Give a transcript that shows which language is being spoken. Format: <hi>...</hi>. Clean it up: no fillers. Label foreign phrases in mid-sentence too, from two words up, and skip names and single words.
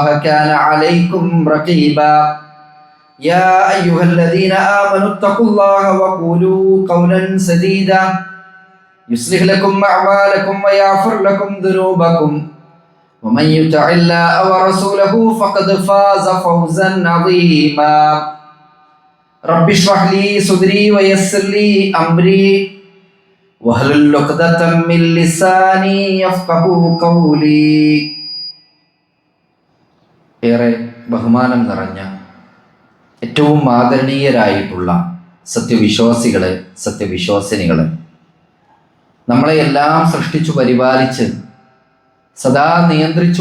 <ar>كان عليكم رقيبا يا أيها الذين آمنوا اتقوا الله وقولوا قولا سديدا يصلح لكم أعمالكم ويغفر لكم ذنوبكم ومن يطع الله ورسوله فقد فاز فوزا عظيما رب اشرح لي صدري ويسر لي أمري واحلل عقدة من لساني يفقهوا قولي.</ar> <ml>ഏറെ ബഹുമാനം നിറഞ്ഞ ഏറ്റവും ആദരണീയരായിട്ടുള്ള സത്യവിശ്വാസികളെ, സത്യവിശ്വാസിനികളെ, നമ്മളെയെല്ലാം സൃഷ്ടിച്ചു പരിപാലിച്ച് സദാ നിയന്ത്രിച്ചു</ml>